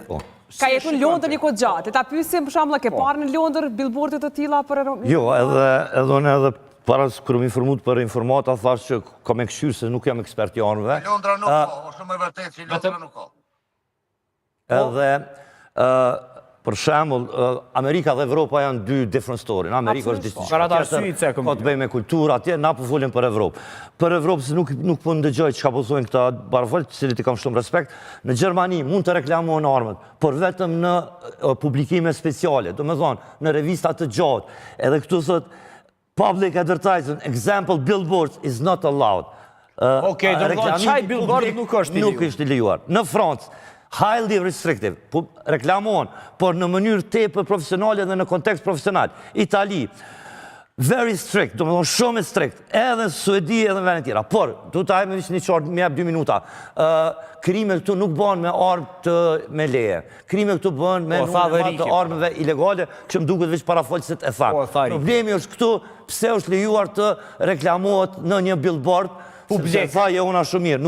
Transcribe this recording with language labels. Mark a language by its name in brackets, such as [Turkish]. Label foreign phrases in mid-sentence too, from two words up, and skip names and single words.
[Albanian] Ka jetu në Londër një kohë gjatë, ta pysim për shembull, ke parë në Londër billboardet të tilla për... Jo, edhe unë edhe para kërë më informut për informata, thash që kam e këshyrë se nuk jam ekspert i armëve. Londra nuk ka, o shumë e vërtet që Londra nuk ka. Edhe, për shembull, Amerika dhe Evropa janë dy [English] different story. [Albanian] Në Amerikë është diçka tjetër, ka të bëjë me kulturë, atje na po folim për Evropë. Për Evropë se nuk po ndëgjoj çka po thonë këta barafolë, të cilët i kam shumë respekt. Në Gjermani mund të reklamohen armët, por vetëm në publikime speciale, domethënë në revista të gjatë. Edhe këtu thot [English] public advertising, example billboards is not allowed. [Albanian] Okej, domethënë çaj billboard nuk është i lejuar. Në Francë [English] highly restrictive, [Albanian] reklamohen, por në mënyrë tepër profesionale dhe në kontekst profesional. Itali, [English] very strict, [Albanian] do më thonë shumë strict, edhe Suedi edhe në vende tjera. Por, du të ajme vishë një qartë, më jep 2 minuta, krime këtu nuk bëhen me armë me leje. Krime këtu bëhen me të armëve ilegale, që më duket vishë parafolësit e thamë. Problemi është këtu, pse është lejuar të reklamohet në një billboard, sepse tha je una shumë mirë.